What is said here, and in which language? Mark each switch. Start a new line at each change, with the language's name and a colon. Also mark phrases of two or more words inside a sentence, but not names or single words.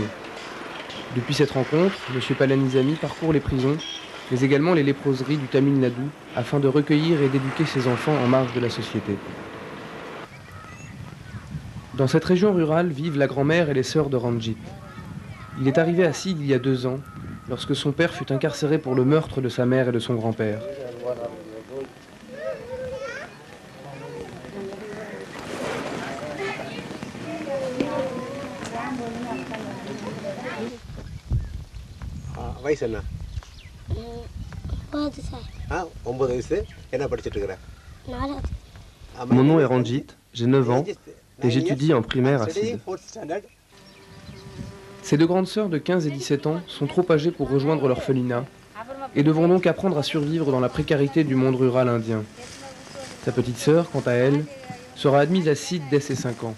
French: Depuis cette rencontre, M. Palanisamy parcourt les prisons, mais également les léproseries du Tamil Nadu, afin de recueillir et d'éduquer ses enfants en marge de la société. Dans cette région rurale vivent la grand-mère et les sœurs de Ranjit. Il est arrivé à Sid il y a 2 ans, lorsque son père fut incarcéré pour le meurtre de sa mère et de son grand-père.
Tamil: வயசு என்ன? 9 வயசு. என்ன படிச்சிட்டு இருக்கற?
French: Mon nom est Ranjit, j'ai 9 ans et j'étudie en primaire à Sid. Ces 2 grandes sœurs de 15 et 17 ans sont trop âgées pour rejoindre l'orphelinat et devront donc apprendre à survivre dans la précarité du monde rural indien. Sa petite sœur, quant à elle, sera admise à Sid dès ses 5 ans.